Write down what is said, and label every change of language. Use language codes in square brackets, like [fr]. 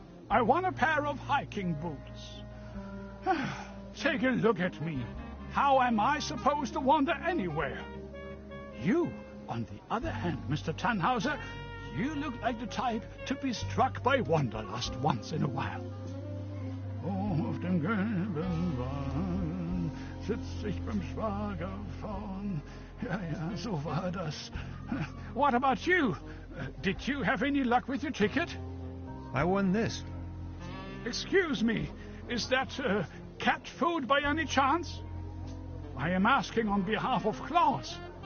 [en] I won a pair of hiking boots. Take a look at me. How am I supposed to wander anywhere? You, on the other hand, Mr. Tannhauser, you look like the type to be struck by wanderlust once in a while. [de] Oh, auf dem gelben Wagen sitzt ich beim Schwager vorn. Ja, so war das. [en] What about you? Did you have any luck with your ticket? I won this. Excuse me, is that cat food by any chance? I am asking on behalf of Claus.